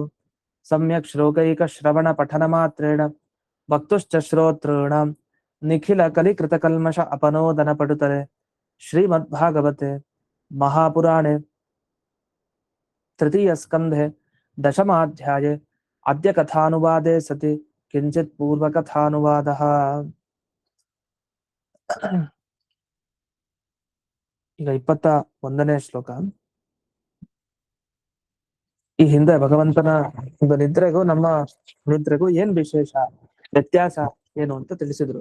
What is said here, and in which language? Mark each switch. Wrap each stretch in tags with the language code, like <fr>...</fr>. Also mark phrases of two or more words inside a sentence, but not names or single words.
<sa>सम्यक् श्लोकैकश्रवणपठनमात्रेण वक्तुश्च श्रोतॄणां निखिलकलिकृतकल्मष अपनोदनपटुतरे श्रीमद्भागवते महापुराणे तृतीयस्कन्धे दशमाध्याये अद्य कथानुवादे सति किञ्चित् पूर्वकथानुवादः।</sa> <kn>ಈಗ 21ನೇ ಶ್ಲೋಕ. ಈ ಹಿಂದೆ ಭಗವಂತನ ಒಂದು ನಿದ್ರೆಗೂ ನಮ್ಮ ನಿದ್ರೆಗೂ ಏನ್ ವಿಶೇಷ, ವ್ಯತ್ಯಾಸ ಏನು ಅಂತ ತಿಳಿಸಿದ್ರು.</kn>